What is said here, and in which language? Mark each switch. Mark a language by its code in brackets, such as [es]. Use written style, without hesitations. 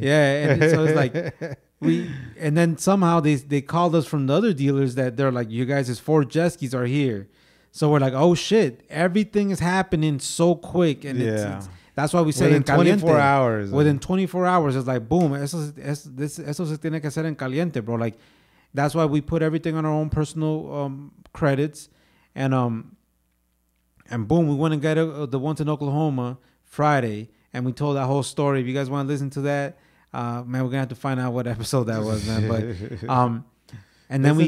[en] Yeah, and so it's like and then somehow they called us from the other dealers that they're like, you guys' 4 jet skis are here. So we're like, oh shit, everything is happening so quick, and it's that's why we say within [es] en caliente. [en] 24 hours. Within 24 hours, it's like boom. [es] Eso se tiene que hacer en caliente, [en] bro. Like that's why we put everything on our own personal credits, and boom, we went and got the ones in Oklahoma Friday, and we told that whole story. If you guys want to listen to that, man, we're gonna have to find out what episode that was, man. But and then